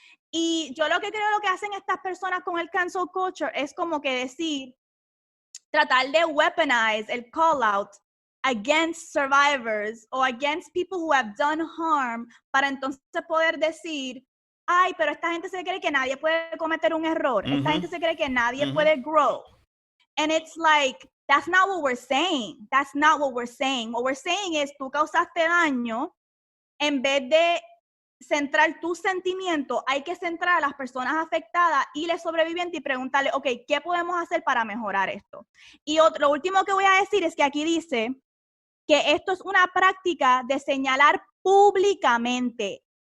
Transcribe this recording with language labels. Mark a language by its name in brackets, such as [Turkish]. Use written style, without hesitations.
[Spanish] Y yo lo que creo lo que hacen estas personas con el cancel culture es como que decir, tratar de weaponize el call out [English] against survivors [Spanish] o [English] against people who have done harm [Spanish] para entonces poder decir, ay, pero esta gente se cree que nadie puede cometer un error, esta gente se cree que nadie puede grow. [English] And it's like, that's not what we're saying. That's not what we're saying. What we're saying is, [Spanish] tú causaste daño, en vez de centrar tu sentimiento, hay que centrar a las personas afectadas y los sobrevivientes y preguntarle, ok, ¿qué podemos hacer para mejorar esto? Y lo último que voy a decir es que aquí dice que esto es una práctica de señalar públicamente.